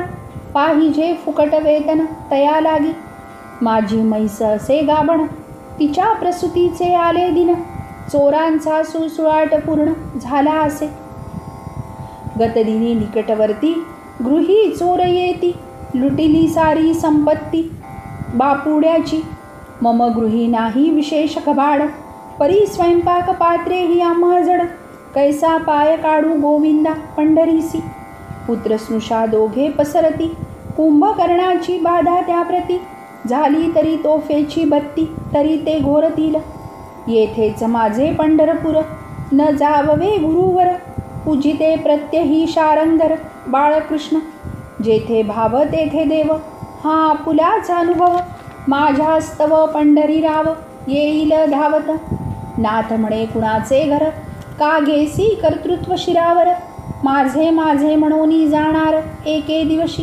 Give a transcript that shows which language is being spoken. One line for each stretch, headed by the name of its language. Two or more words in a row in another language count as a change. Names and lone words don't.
Marathi: पाहिजे फुकट वेतन तया लागी. माझी म्हैस असे गाभण, तिच्या प्रसूतीचे आले दिन. चोरांचा सुळसुळाट पूर्ण झाला असे. गतदिनी निकटवर्ती, गृही चोर येती. लुटिली सारी संपत्ती बापुड्याची. मम गृही नाही विशेष कबाड, परी स्वयंपाक पात्रे ही आम्हा जड. कैसा पाय काढू गोविंदा पंढरीसी. पुत्र स्नुषा दोघे पसरती, कुंभकर्णाची बाधा त्याप्रती. झाली तरी तोफेची बत्ती, तरी ते घोरतील. येथेच माझे पंढरपूर, न जाववे गुरुवर. पूजिते प्रत्यही शारंगर बाळकृष्ण. जेथे भाव तेथे देव, हा आपुलाच अनुभव. माझ्या स्तव पंढरी राव, येईल धावत. नाथ म्हणे कुणाचे घर, का घेसी कर्तृत्व शिरावर. माझे माझे म्हणून जाणार एके दिवशी.